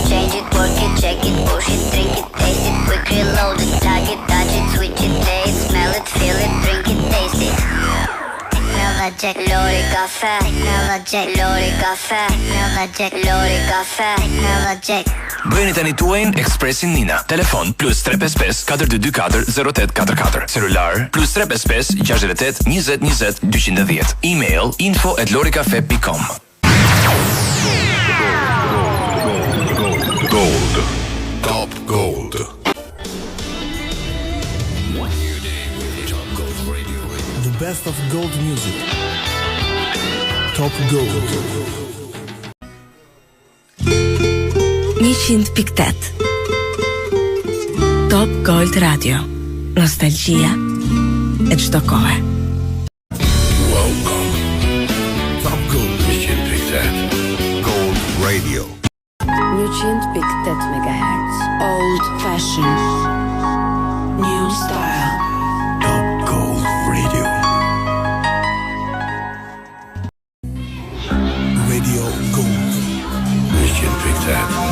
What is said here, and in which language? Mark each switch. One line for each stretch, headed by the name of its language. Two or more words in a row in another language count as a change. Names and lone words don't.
English: Change it, work it, check it, push it, drink it, taste it, quick reload it. Plug it, touch it, switch it, play it, smell it, feel it, drink it, taste it. Jack, Lori Cafe, Jack, Lori Cafe, Jack, Lori Cafe, Jack.
Albanian: Bëjeni tani tuajin Expressin Nina. Telefon +355 4224 0844. Celular +355 68 20 20 210. Email info@loricafe.com.
English: Gold. Top Gold. The best of gold music. Top Gold. 100.8.
Albanian: Top Gold Radio. Nostalgia e çdo kohë.
English: Welcome. Top Gold 100.8. Gold Radio. 100.8 MHz. Old fashion. New style. Top Gold Radio. Radio Gold 100.8.